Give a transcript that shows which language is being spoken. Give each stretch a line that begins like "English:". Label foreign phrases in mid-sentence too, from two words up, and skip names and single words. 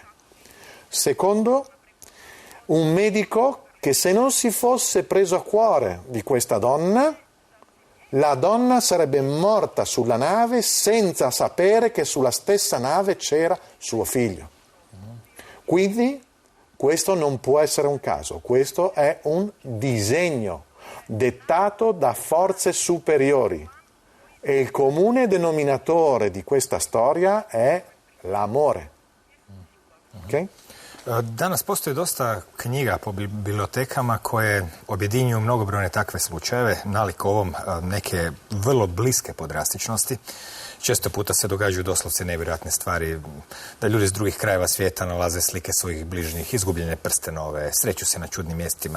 Italian: Secondo, un medico che se non si fosse preso a cuore di questa donna, la donna sarebbe morta sulla nave senza sapere che sulla stessa nave c'era suo figlio. Quindi questo non può essere un caso, questo è un disegno dettato da forze superiori e il comune denominatore di questa storia è l'amore. Ok?
Croatian: Danas postoji dosta knjiga po bibliotekama koje objedinjuju mnogobrojne takve slučajeve, nalik ovom neke vrlo bliske po drastičnosti. Često puta se događaju doslovce nevjerojatne stvari, da ljudi iz drugih krajeva svijeta nalaze slike svojih bližnjih, izgubljene prstenove, sreću se na čudnim mjestima.